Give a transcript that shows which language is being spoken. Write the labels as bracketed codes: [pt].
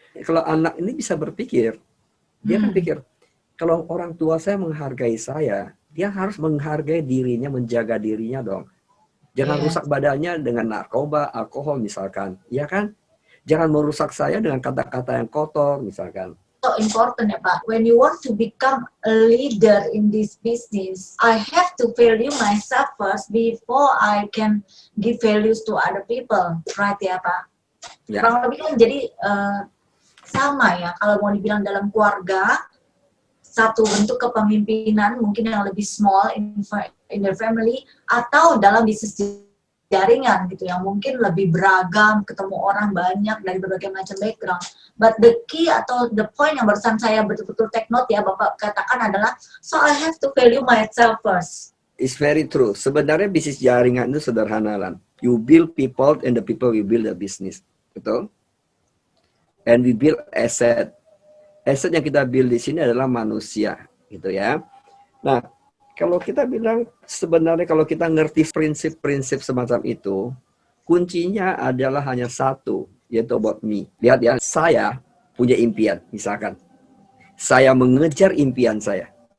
[id] Kalau anak ini bisa berpikir, dia kan pikir kalau orang tua saya menghargai saya, dia harus menghargai dirinya, menjaga dirinya dong. Jangan [en] Yes. [id] rusak badannya dengan narkoba, alkohol misalkan, ya kan? Jangan merusak saya dengan kata-kata yang kotor misalkan. [en] So important ya Pak. When you want to become a leader in this business, I have to value myself first before I can give values to other people, right ya Pak? [id] Ya, Kurang lebih kan jadi sama ya. Kalau mau dibilang dalam keluarga, satu bentuk kepemimpinan mungkin yang lebih [en] small in the family, [id] atau dalam bisnis jaringan gitu yang mungkin lebih beragam, ketemu orang banyak dari berbagai macam background. [en] But the key [id] atau [en] the point [id] yang barusan saya betul-betul [en] take note [id] ya Bapak katakan adalah, [en] so I have to value myself first. it's very true. [id] Sebenarnya bisnis jaringan itu sederhana lan. [en] You build people and the people will build the business. [id] Betul? [en] And we build asset. [id] Asset yang kita build di sini adalah manusia, gitu ya. Nah, kalau kita bilang sebenarnya kalau kita ngerti prinsip-prinsip semacam itu, kuncinya adalah hanya satu, yaitu [en] about me. [id] Lihat ya, saya punya impian, misalkan. Saya mengejar impian saya.